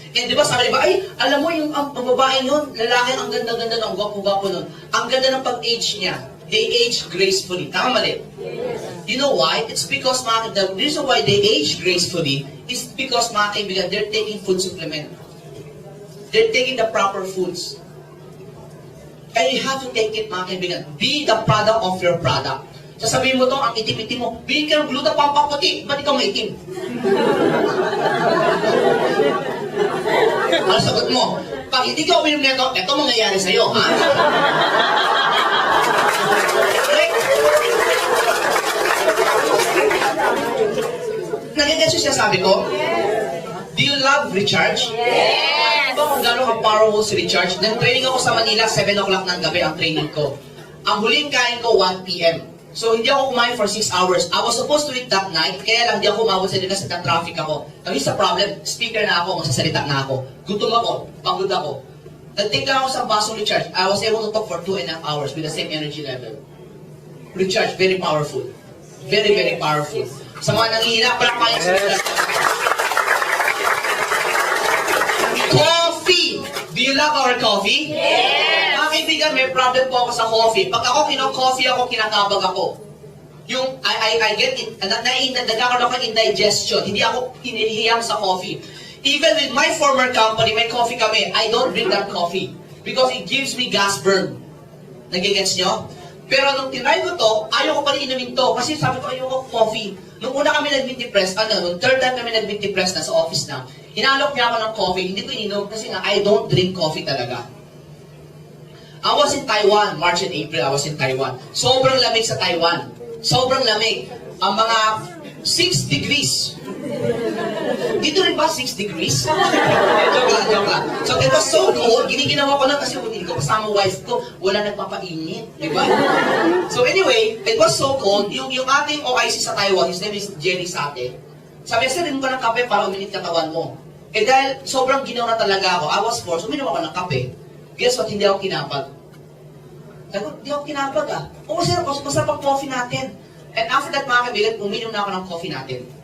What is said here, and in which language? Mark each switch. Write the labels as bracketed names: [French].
[Filipino] And di ba sabi ba, ay, alam mo yung babae nun, lalaki, ang ganda-ganda, ang gwapo-gwapo nun. Ang ganda ng pag-age niya. [English] They age gracefully. [Filipino] Tama mali? [English] You know why? It's because, the reason why they age gracefully is because, mga kaibigan, they're taking food supplement. They're taking the proper foods. And you have to take it, mga kaibigan. Be the product of your product. [Filipino] Sasabihin mo to, ang itim-itim mo, bilhin ka ng gluta pampaputi, ba't ikaw maitim? Ano sagot mo? Pag hindi ka uminom nito, ito mangyayari sa'yo, ha? Nagigets yung sinasabi ko? [English] Do you love recharge? Yes. [Filipino] Alam mo kung gano'ng ka-powerful si Recharge? Nag-training ako sa Manila, 7 o'clock ng gabi ang training ko. Ang huling kain ko, 1 p.m. So, hindi ako kumain [English] for 6 hours. I was supposed to eat that night, [Filipino] kaya lang hindi ako umabot sa kasi na-traffic ako. [English] Now, here's the problem. [Filipino] Speaker na ako, magsasalita na ako. Gutom ako, pagod ako. Nag-take lang ako sa basong Recharge. [English] I was able to talk for 2.5 hours with the same energy level. Recharge, very powerful. Very, very powerful. [Filipino] Sa mga nanghihina, palakpakan sa Recharge. [English] Coffee! Do you love our coffee? Yes! [Filipino] Mga kaibigan, may problem po ako sa coffee. Pag ako kino-coffee ako, kinakabag ako. Yung, I get it, nagkakaroon ako ng indigestion. Hindi ako hinihiyang sa coffee. [English] Even with my former company, [Filipino] may coffee kami. [English] I don't drink that coffee. Because it gives me gas burn. [Filipino] Nagigets nyo? Pero nung tinry ko to, ayaw ko pa rin inumin to. Kasi sabi ko, ayaw ko coffee. Nung una kami nag-meet press, nung third time kami nag-meet press na sa office na, inalok niya ako ng coffee. Hindi ko ininom kasi nga, [English] I don't drink coffee [Filipino] talaga. [English] I was in Taiwan, March and April, I was in Taiwan. [Filipino] Sobrang lamig sa Taiwan. Sobrang lamig. Ang mga 6 degrees. Dito rin ba 6 degrees? Joke lang. [English] So it was so cold, [Filipino] giniginawa ko lang kasi hindi ko kasama wife ko, wala nagpapainit, di ba? [English] So anyway, it was so cold, [Filipino] yung ating OIC sa Taiwan, [English] his name is Jerry Sate. [Filipino] Sabi, sir, rin ko ng kape para uminit katawan mo. Eh dahil sobrang ginawa na talaga ako, [English] I was forced, [Filipino] uminom ako ng kape. [English] Guess what, [Filipino] hindi ako kinapag. Sabi ko, hindi ako kinapag ah. Oo sir, masarap ang coffee natin. And after that mga kaibigan, uminom na ako ng coffee natin.